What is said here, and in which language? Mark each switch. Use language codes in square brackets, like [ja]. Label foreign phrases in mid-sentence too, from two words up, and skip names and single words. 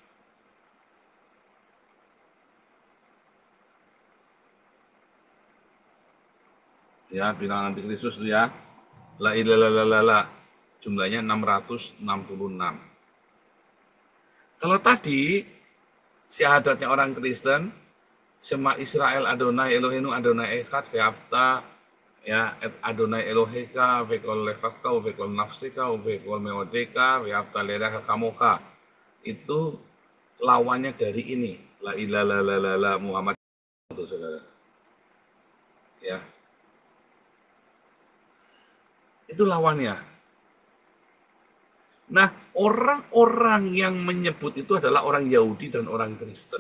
[id] Ya, bilangan antikristus itu ya. [ar] لا إله [id] jumlahnya 666. Kalau tadi syahadatnya orang Kristen, [he] שמע ישראל יהוה אלהינו יהוה אחד ואהבת, ya, את יהוה אלהיך בכל לבבך ובכל נפשך ובכל מאדך ואהבת לרעך כמוך. [id] Itu lawannya dari ini, [ar] لا إله [id] Muhammad itu, saudara. Ya. Itu lawannya. Nah, orang-orang yang menyebut itu adalah orang Yahudi dan orang Kristen.